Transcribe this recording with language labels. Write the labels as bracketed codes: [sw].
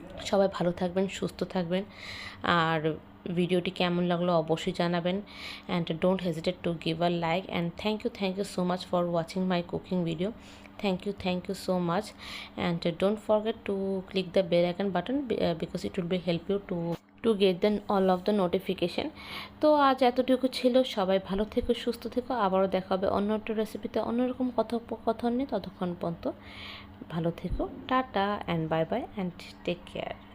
[bn] সবাই ভালো থাকবেন, সুস্থ থাকবেন, আর ভিডিওটি কেমন লাগলো অবশ্যই জানাবেন, [en] And don't hesitate to give a like, and thank you so much for watching my cooking video. Thank you so much, and don't forget to click the bell icon button because it will be help you to get then all of the notification. [bn] তো আজ এতটুকু ছিল। সবাই ভালো থেকো, সুস্থ থেকো। আবারও দেখা হবে অন্য একটা রেসিপিতে, অন্যরকম কথোপকথন নিয়ে। ততক্ষণ পর্যন্ত ভালো থেকো, [en] Tata and bye bye and take care.